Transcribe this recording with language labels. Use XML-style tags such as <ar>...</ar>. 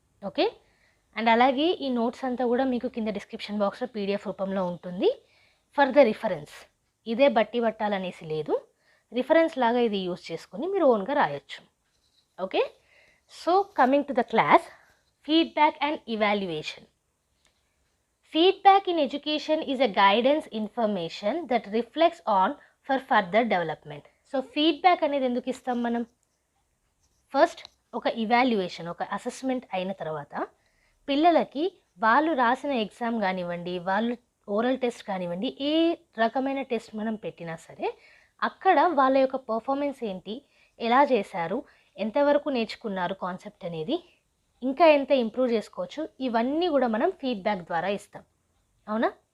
<te>Okay, and అలాగే ఈ notes అంతా కూడా మీకు కింద డిస్క్రిప్షన్ బాక్స్లో పీడిఎఫ్ రూపంలో ఉంటుంది. ఫర్ ద రిఫరెన్స్, ఇదే బట్టి పట్టాలనేసి లేదు, రిఫరెన్స్ లాగా ఇది యూజ్ చేసుకొని మీరు ఓన్గా రాయొచ్చు.</te> <en>Okay, so coming to the class, feedback and evaluation. Feedback in education is a guidance information that reflects on for further development.</en> <te>So feedback అనేది ఎందుకు ఇస్తాం మనం? ఫస్ట్ ఒక ఇవాల్యుయేషన్, ఒక అసెస్మెంట్ అయిన తర్వాత పిల్లలకి వాళ్ళు రాసిన ఎగ్జామ్ కానివ్వండి, వాళ్ళు ఓరల్ టెస్ట్ కానివ్వండి, ఏ రకమైన టెస్ట్ మనం పెట్టినా సరే అక్కడ వాళ్ళ యొక్క పర్ఫార్మెన్స్ ఏంటి, ఎలా చేశారు, ఎంతవరకు నేర్చుకున్నారు కాన్సెప్ట్ అనేది, ఇంకా ఎంత ఇంప్రూవ్ చేసుకోవచ్చు, ఇవన్నీ కూడా మనం ఫీడ్బ్యాక్ ద్వారా ఇస్తాం. అవునా?</te>